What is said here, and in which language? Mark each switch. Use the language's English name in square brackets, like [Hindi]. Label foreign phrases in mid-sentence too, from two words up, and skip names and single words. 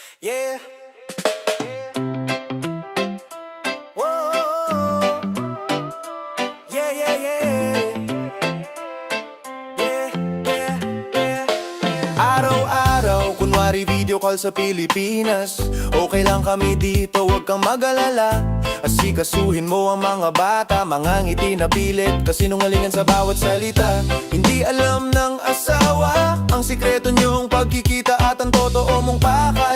[English] Yeah. Whoa. Yeah, yeah, yeah. Yeah, yeah, yeah. [Filipino] Araw-araw, kunwari video call sa Pilipinas. Okay lang kami dito, huwag kang mag-alala. Asikasuhin mo ang mga bata, mga ngiti na pilit, kasinungalingan sa bawat salita. Hindi alam ng asawa ang sikreto niyong pagkikita at ang totoo mong pakay.